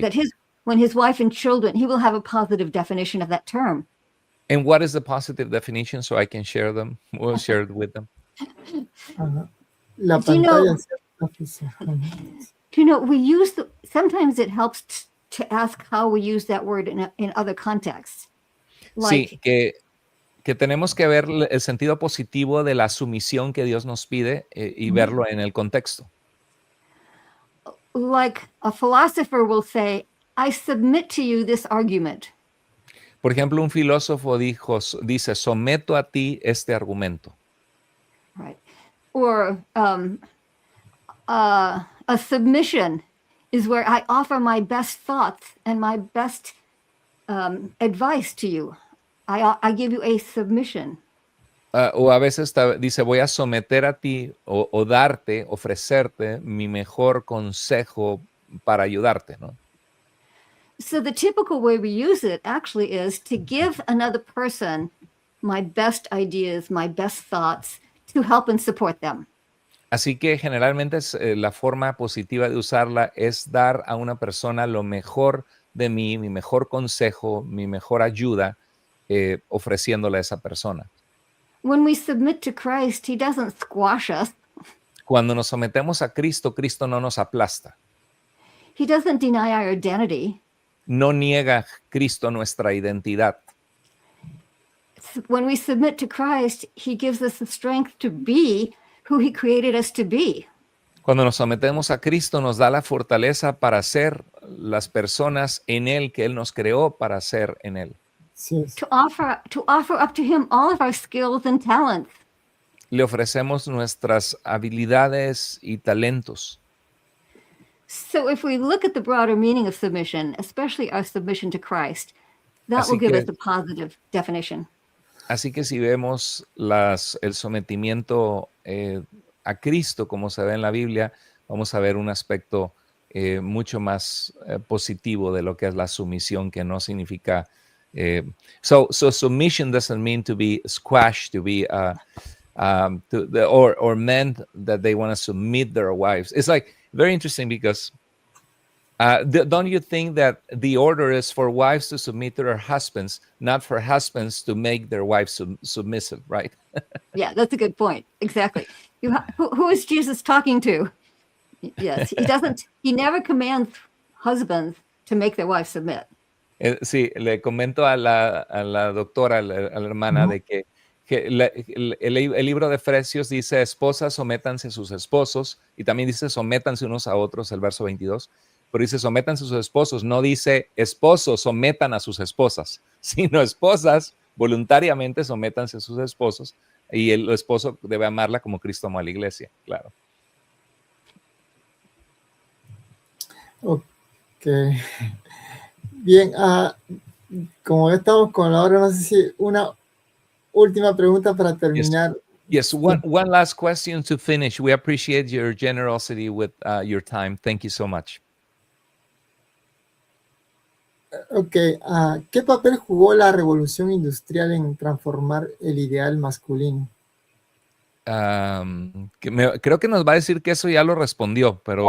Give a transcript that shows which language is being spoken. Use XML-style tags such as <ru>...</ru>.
<en>That when his wife and children, he will have a positive definition of that term. And what is the positive definition so I can share them? We'll share it with them.</en> <es>Ajá. La</es> <en>Do you know-</en> <es>pantalla.</es> <en>You know, we use sometimes it helps to ask how we use that word in other contexts.</en> <es>Sí, que tenemos que ver el sentido positivo de la sumisión que Dios nos pide y verlo en el contexto.</es> <en>Like a philosopher will say, I submit to you this argument.</en> <es>Por ejemplo, un filósofo dice, someto a ti este argumento.</es> <en>Right. Or a submission is where I offer my best thoughts and my best advice to you. I give you a submission.</en> <es>O a veces dice, voy a someter a ti o darte, ofrecerte mi mejor consejo para ayudarte, ¿no?</es> <en>So the typical way we use it actually is to give another person my best ideas, my best thoughts to help and support them.</en> <es>Así que generalmente la forma positiva de usarla es dar a una persona lo mejor de mí, mi mejor consejo, mi mejor ayuda, ofreciéndole a esa persona.</es> <en>When we submit to Christ, he doesn't squash us.</en> <es>Cuando nos sometemos a Cristo, Cristo no nos aplasta.</es> <en>He doesn't deny our identity.</en> <es>No niega Cristo nuestra identidad.</es> <en>When we submit to Christ, he gives us the strength to be who he created us to be.</en> <es>Cuando nos sometemos a Cristo, nos da la fortaleza para ser las personas en Él que Él nos creó para ser en Él. Sí,</es> <en>To offer up to him all of our skills and talents.</en> <es>Le ofrecemos nuestras habilidades y talentos.</es> <en>So if we look at the broader meaning of submission, especially our submission to Christ, that</en> <es>Así</es> <en>will give</en> <es>que-</es> <en>us a positive definition.</en> <es>Así que si vemos el sometimiento a Cristo, como se ve en la Biblia, vamos a ver un aspecto mucho más positivo de lo que es la sumisión, que no significa</es> <en>So submission doesn't mean to be squashed, to be or men that they want to submit their wives. It's like very interesting because don't you think that the order is for wives to submit to their husbands, not for husbands to make their wives submissive, right? Yeah, that's a good point. Exactly. Who is Jesus talking to? Yes, he never commands husbands to make their wives submit.</en> <es>Sí, le comento a la doctora, a la hermana, de que el libro de Efesios dice: esposas, sométanse a sus esposos, y también dice: sométanse unos a otros, el verso 22, pero dice: sométanse a sus esposos, no dice: esposos, sometan a sus esposas, sino esposas, voluntariamente sométanse a sus esposos, y el esposo debe amarla como Cristo amó a la iglesia, claro. Ok. Bien, como estamos con la hora, no sé si una última pregunta para terminar.</es> <en>Yes, one last question to finish. We appreciate your generosity with your time. Thank you so much.</en> <es>Ok, ¿qué papel jugó la revolución industrial en transformar el ideal masculino? Creo que nos va a decir que eso ya lo respondió, pero...</es>